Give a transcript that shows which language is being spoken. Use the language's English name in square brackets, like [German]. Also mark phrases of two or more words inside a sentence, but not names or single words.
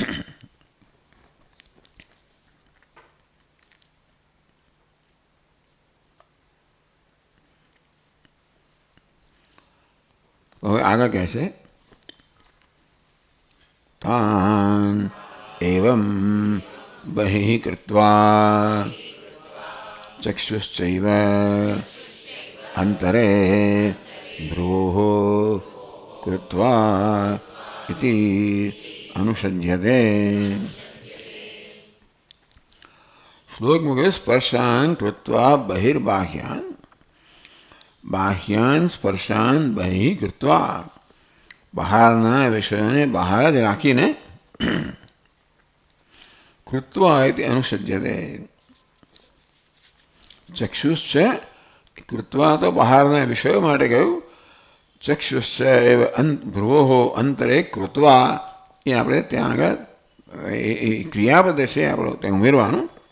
[Gujarati] હવે આગળ કહે છે [Sanskrit] તાન એવં બહિઃ કૃત્વા ચક્ષુશ્ચૈવ અંતરે ભ્રુવોઃ કૃત્વા इति अनुसज्यते. [Hindi] श्लोक में [Sanskrit] स्पर्शान कृत्वा बहिर्बाह्यान, बाह्यान स्पर्शान बहिः कृत्वा, [Gujarati] બહારના વિષયોને બહાર જ રાખીને [Sanskrit] કૃત્વા ઇતિ અનુસજ્યતે. ચક્ષુશ્ચ કૃત્વા [Gujarati] તો બહારના વિષયો માટે કહ્યું. [Sanskrit] ચક્ષુશ્ચ એવ ભ્રુવો અંતરે કૃત્વા [Gujarati] એ આપણે ત્યાં આગળ એ ક્રિયાપદ છે આપણો ત્યાં ઉમેરવાનું